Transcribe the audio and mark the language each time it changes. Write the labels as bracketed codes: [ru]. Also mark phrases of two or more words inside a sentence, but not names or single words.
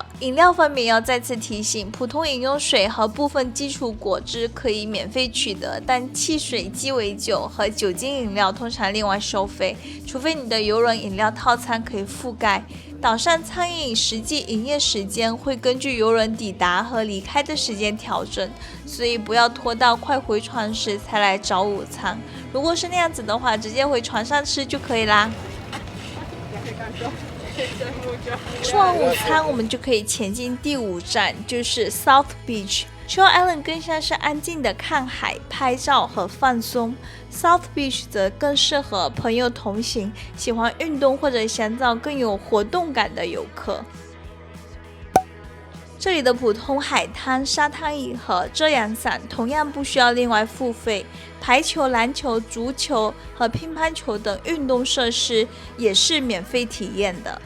[zh] 飲料方面要再次提醒，普通飲用水和部分基礎果汁可以免費取得，但汽水、雞尾酒和酒精飲料通常另外收費，除非你的郵輪飲料套餐可以覆蓋。島上餐飲實際營業時間會根據郵輪抵達和離開的時間調整，所以不要拖到快回船時才來找午餐。如果是那樣子的話，直接回船上吃就可以啦。吃完午餐，我們就可以前進第5站，就是 South Beach。Chill Island 更像是安靜的看海、拍照和放鬆 ，South Beach 則更適合朋友同行、喜歡運動或者想找更有活動感的遊客。這裡的普通海灘、沙灘椅和遮陽傘同樣不需要另外付費，排球、籃球、足球和乒乓球等運動設施也是免費體驗的。